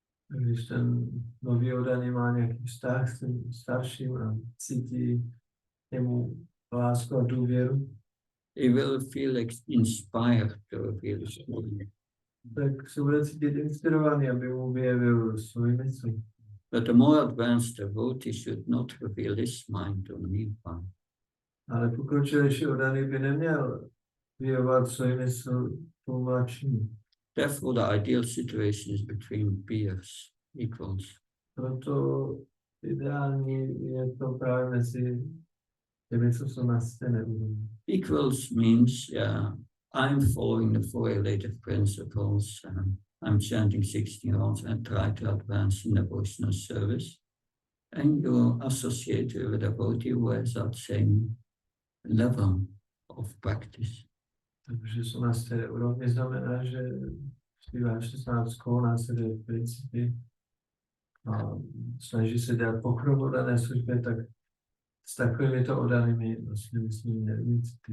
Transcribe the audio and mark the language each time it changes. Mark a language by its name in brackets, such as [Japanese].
[Czech] Když ten nový oddaný má nějaký vztah s tím starším a cítí jemu lásku a důvěru, [English] he will feel inspired to reveal his mind. [Czech] tak se bude cítit inspirovaný, aby mu vyjevil svůj mysl. [English] But the more advanced devotee should not reveal his mind to neophyte. [Czech] Ale pokročilejší oddaný by neměl vyjevovat svůj mysl tomu mladšímu. [English] Therefore, the ideal situation is between peers, equals. [Czech] Proto ideální je to právě mezi těmi, co jsou na stejné úrovni. [English] Equals means, I'm following the 4 relative principles, I'm chanting 16 rounds and try to advance in devotional service. And you're associated with a devotee who has that same level of practice. [Czech] Takže jsou na stejné úrovni, znamená, že zpívá 16 kol, následuje principy a snaží se dělat pokrok v dané službě, tak s takovými to oddanými vlastně bychom měli mít